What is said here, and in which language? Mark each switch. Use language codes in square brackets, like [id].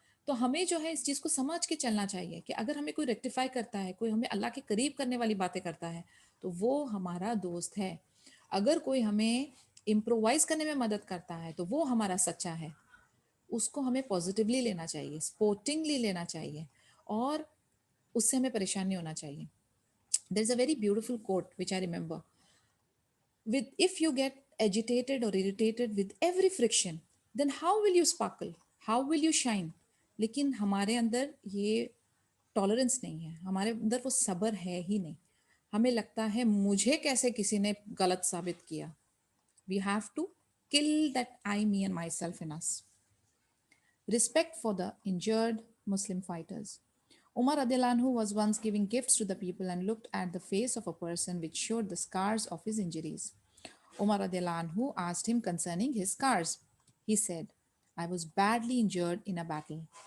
[ur] تو ہمیں جو ہے اس چیز کو سمجھ کے چلنا چاہیے کہ اگر ہمیں کوئی ریکٹیفائی کرتا ہے، کوئی ہمیں اللہ کے قریب کرنے والی باتیں کرتا ہے، تو وہ ہمارا دوست ہے. اگر کوئی ہمیں امپرووائز کرنے میں مدد کرتا ہے تو وہ ہمارا سچا ہے. اس کو ہمیں پازیٹیولی لینا چاہیے، سپورٹنگلی لینا چاہیے، اور اس سے ہمیں پریشان نہیں ہونا چاہیے. [en] There is a very beautiful quote which I remember. If you get agitated or irritated with every friction, then how will you sparkle? How will you shine? [ur] لیکن ہمارے اندر یہ ٹالرنس نہیں ہے، ہمارے اندر وہ صبر ہے ہی نہیں. ہمیں لگتا ہے مجھے کیسے کسی نے غلط ثابت کیا. [en] We have to kill that I, me and myself in us. Respect for the injured Muslim fighters. Umar radiallahu anhu was once giving gifts to the people and looked at the face of a person which showed the scars of his injuries. Umar radiallahu anhu asked him concerning his scars. He said, I was badly injured in a battle.